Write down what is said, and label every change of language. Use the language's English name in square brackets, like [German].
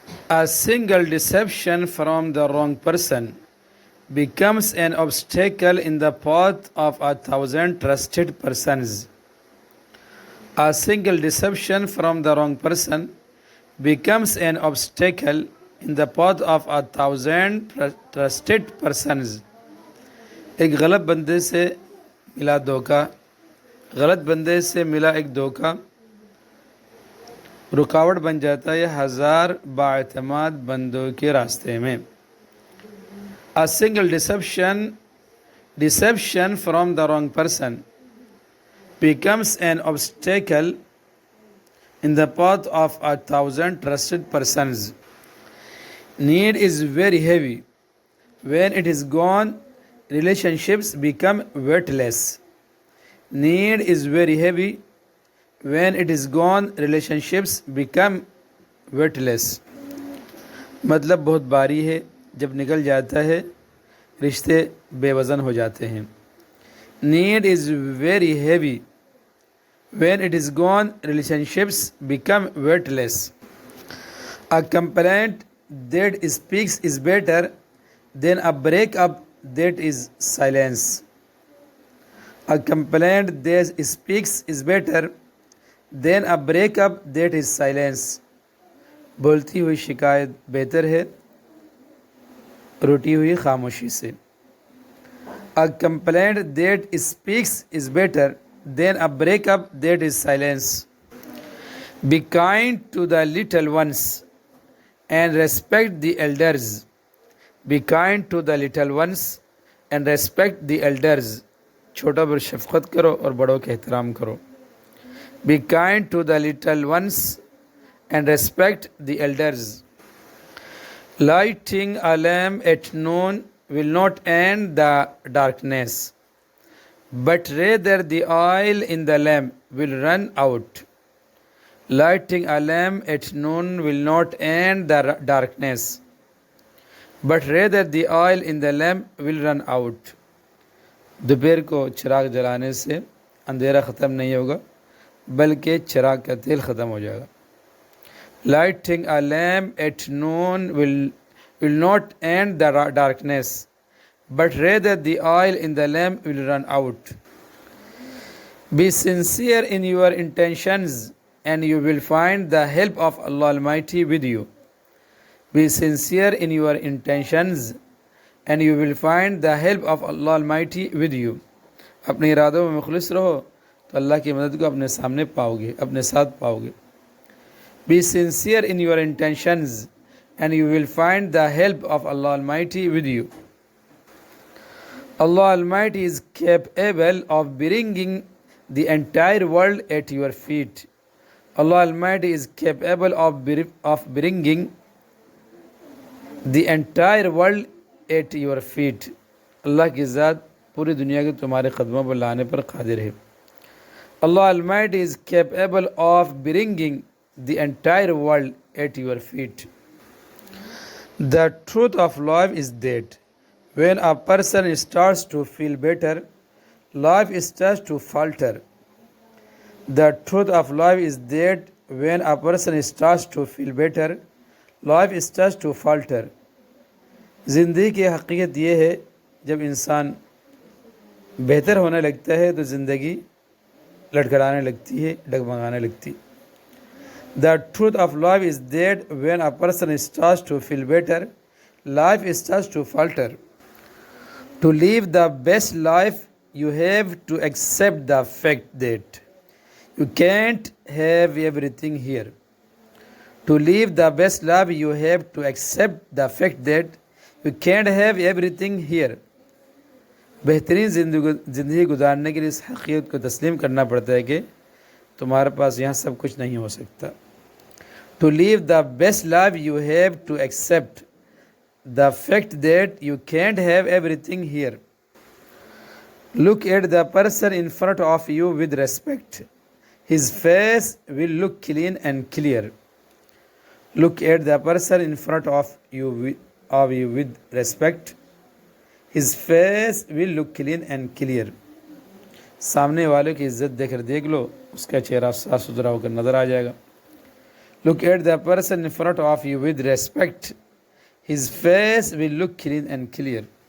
[English] A single deception from the wrong person becomes an obstacle in the path of 1,000 trusted persons. A single deception from the wrong person becomes an obstacle in the path of 1,000 trusted persons. [Hindi] एक गलत बंदे से मिला धोखा, गलत बंदे से मिला एक धोखा रुकावट बन जाता है 1,000 बाएतमाद बंदों के रास्ते में. [English] A single deception from the wrong person becomes an obstacle in the path of 1,000 trusted persons. Need is very heavy. When it is gone, relationships become worthless. Need is very heavy. When it is gone, relationships become worthless. [Hindi] मतलब बहुत भारी है, जब निकल जाता है रिश्ते बेवजन हो जाते हैं. [English] Need is very heavy. When it is gone, relationships become worthless. A complaint that speaks is better than a breakup that is silence. A complaint that speaks is better than a breakup that is silence. [Hindi] बोलती हुई शिकायत बेहतर है रुटी हुई खामोशी से. [English] A complaint that speaks is better than a breakup that is silence. Be kind to the little ones and respect the elders. Be kind to the little ones and respect the elders. [Hindi] छोटों पर शफकत करो और बड़ों का एहतराम करो. [English] Be kind to the little ones and respect the elders. Lighting a lamp at noon will not end the darkness, but rather the oil in the lamp will run out. Lighting a lamp at noon will not end the darkness, but rather the oil in the lamp will run out. [Hindi] दोपहर को चिराग जलाने से अंधेरा ख़त्म नहीं होगा, बल्कि चिराग का तेल ख़त्म हो जाएगा. [English] Lighting a lamp at noon will not end the darkness, but rather the oil in the lamp will run out. Be sincere in your intentions and you will find the help of Allah Almighty with you. Be sincere in your intentions and you will find the help of Allah Almighty with you. [Hindi] अपने इरादों में मुखलिस रहो तो अल्लाह की मदद को अपने सामने पाओगे, अपने साथ पाओगे. [English] Be sincere in your intentions and you will find the help of Allah Almighty with you. Allah Almighty is capable of bringing the entire world at your feet. Allah Almighty is capable of bringing the entire world at your feet. [Hindi] Allah की ज़ात पूरी दुनिया के तुम्हारे कदमों पर लाने पर कादिर है. [English] Allah Almighty is capable of bringing the entire world at your feet. The truth of life is that when a person starts to feel better, life starts to falter. The truth of life is that when a person starts to feel better, life starts to falter. [Hindi] ज़िंदगी की हकीकत ये है, जब इंसान बेहतर होने लगता है तो ज़िंदगी लड़खड़ाने लगती है, डगमगाने लगती. [English] The truth of life is that when a person starts to feel better, life starts to falter. To live the best life, you have to accept the fact that you can't have everything here. To live the best life, you have to accept the fact that you can't have everything here. [Hindi] बेहतरीन ज़िंदगी गुजारने के लिए इस हकीकत को तस्लीम करना पड़ता है कि तुम्हारे पास यहाँ सब कुछ नहीं हो सकता. [English] To live the best life, you have to accept the fact that you can't have everything here. Look at the person in front of you with respect. His face will look clean and clear. Look at the person in front of you with respect. His face will look clean and clear. [Hindi] सामने वाले की इज्जत देकर देख लो, उसका चेहरा साफ सुथरा होकर नजर आ जाएगा. [English] Look at the person in front of you with respect. His face will look clean and clear.